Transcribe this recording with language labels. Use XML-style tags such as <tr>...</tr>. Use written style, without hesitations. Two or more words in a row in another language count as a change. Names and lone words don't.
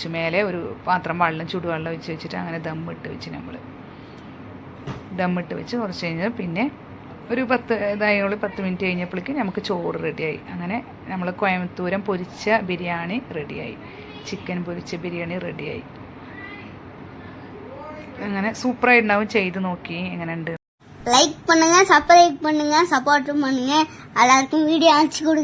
<ml>മേലെ ഒരു പാത്രം ചുടുവെള്ളം വെച്ചിട്ട് അങ്ങനെ ദമ്മിട്ട് വെച്ച് കുറച്ച് കഴിഞ്ഞാൽ പിന്നെ ഒരു 10 മിനിറ്റ് കഴിഞ്ഞപ്പോഴേക്ക് നമുക്ക് ചോറ് റെഡിയായി. അങ്ങനെ നമ്മൾ കോയമ്പത്തൂരം പൊരിച്ച ബിരിയാണി റെഡിയായി, ചിക്കൻ പൊരിച്ച ബിരിയാണി റെഡിയായി. അങ്ങനെ സൂപ്പറായിട്ടുണ്ടാവും. ചെയ്ത് നോക്കി എങ്ങനെയുണ്ട്.</ml> <ta>லைக் பண்ணுங்க, சப்ஸ்கிரைப் பண்ணுங்க, சப்போர்ட் பண்ணுங்க. எல்லாருக்கும் வீடியோ அனுப்பிச்சு கொடுங்க.</ta>